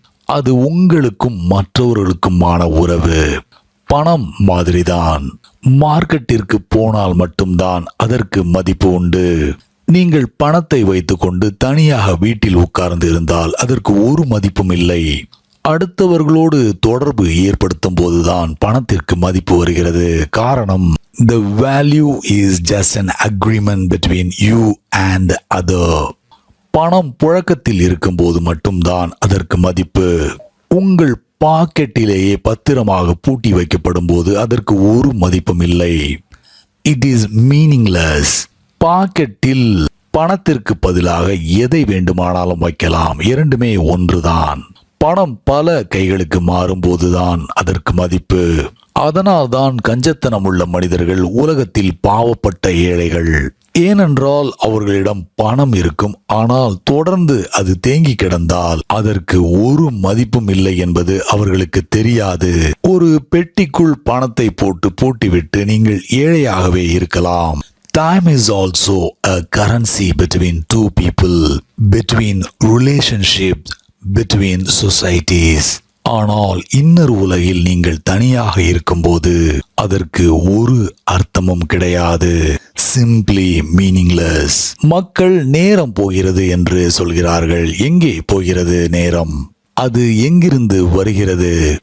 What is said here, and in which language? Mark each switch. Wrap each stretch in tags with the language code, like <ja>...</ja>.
<ta>அது உங்களுக்கும் மற்றவர்களுக்குமான உறவு. பணம் மாதிரிதான். மார்க்கெட்டிற்கு போனால் மட்டும்தான் அதற்கு மதிப்பு உண்டு. நீங்கள் பணத்தை வைத்துக்கொண்டு தனியாக வீட்டில் உட்கார்ந்து இருந்தால் அதற்கு ஒரு மதிப்பும் இல்லை. அடுத்தவர்களோடு தொடர்பு ஏற்படுத்தும் போதுதான் பணத்திற்கு மதிப்பு வருகிறது. காரணம்,</ta> <en>the value is just an agreement between you and the other.</en> <ta>பணம் புழக்கத்தில் இருக்கும் போது மட்டும்தான் அதற்கு மதிப்பு. உங்கள் பாக்கெட்டிலேயே பத்திரமாக பூட்டி வைக்கப்படும் போது அதற்கு ஒரு மதிப்பும் இல்லை.</ta> <en>It is meaningless.</en> <ta>பாக்கெட்டில் பணத்திற்கு பதிலாக எதை வேண்டுமானாலும் வைக்கலாம், இரண்டுமே ஒன்றுதான். பணம் பல கைகளுக்கு மாறும்போதுதான் அதற்கு மதிப்பு. அதனால்தான் கஞ்சத்தனம் உள்ள மனிதர்கள் உலகத்தில் பாவப்பட்ட ஏழைகள். ஏனென்றால் அவர்களிடம் பணம் இருக்கும், ஆனால் தொடர்ந்து அது தேங்கி கிடந்தால் அதற்கு ஒரு மதிப்பும் இல்லை என்பது அவர்களுக்கு தெரியாது. ஒரு பெட்டிக்குள் பணத்தை போட்டு பூட்டிவிட்டு நீங்கள் ஏழையாகவே இருக்கலாம்.</ta> <en>Time is also a currency between two people, between relationships, between societies.</en> <ta>ஆனால் இன்னர் உலகில் நீங்கள் தனியாக இருக்கும்போது அதற்கு ஒரு அர்த்தமும் கிடையாது.</ta> <en>Simply meaningless.</en> <ta>மக்கள் நேரம் போகிறது என்று சொல்கிறார்கள். எங்கே போகிறது நேரம்? அது எங்கிருந்து வருகிறது?</ta>